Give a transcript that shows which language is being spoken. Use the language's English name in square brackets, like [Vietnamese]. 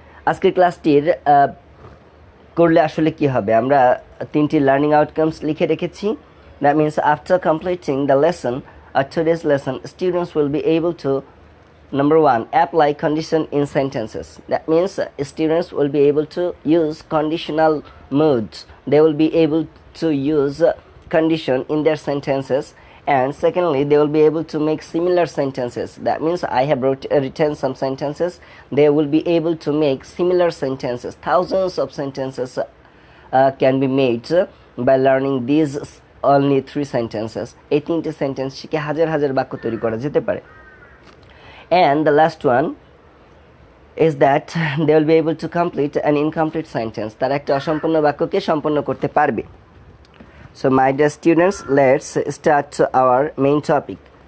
[Bangla] আজকের ক্লাসটির করলে আসলে কি হবে, আমরা 3টি লার্নিং আউটকামস লিখে রেখেছি। [English] That means after completing the lesson or today's lesson, students will be able to, number 1, apply condition in sentences. That means students will be able to use conditional moods. They will be able to use condition in their sentences, and secondly, they will be able to make similar sentences. That means I have written some sentences. They will be able to make similar sentences. Thousands of sentences can be made by learning these only 3 sentences. [Bangla] 18টি sentence শিখে হাজার হাজার বাক্য তৈরি করা যেতে পারে। [English] And the last one is that they will be able to complete an incomplete sentence. [Bangla] তারা একটা অসম্পূর্ণ বাক্যকে সম্পূর্ণ করতে পারবে। [English] So my dear students, let's start our main topic.